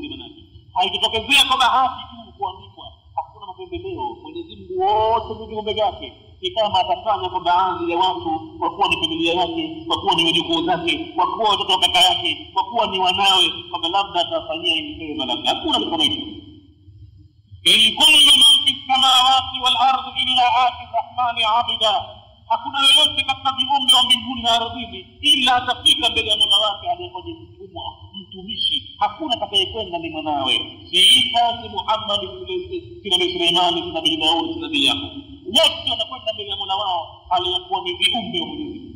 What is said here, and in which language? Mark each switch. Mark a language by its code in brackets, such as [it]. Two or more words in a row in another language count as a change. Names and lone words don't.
[sw] Manake haikitokezea kwa bahati tu kuandikwa, hakuna mapendeleo. Mwenyezi Mungu wote viumbe vyake, kama atafanya kwa baadhi ya watu kwa kuwa ni familia yake, kwa kuwa ni wajukuu zake, kwa kuwa watoto wa kaka yake, kwa kuwa ni wanawe, kama labda atafanyia hivi labda hakuna kitu kama hicho. [ar] إن كل من في السماوات والأرض إلا آتي الرحمن عبدا, [sw] hakuna yoyote katika viumbe wa mbinguni na ardhini ila atafika mbele ya Mola wake aliyekuja mtumwa, mtumishi. Hakuna atakayekwenda ni mwanawe. Sayyidina Muhammad Suleimani na Nabii Daud na Nabii Yakub, wote wanakwenda mbele ya Mola wao aliyekuwa ni viumbe wa mbinguni.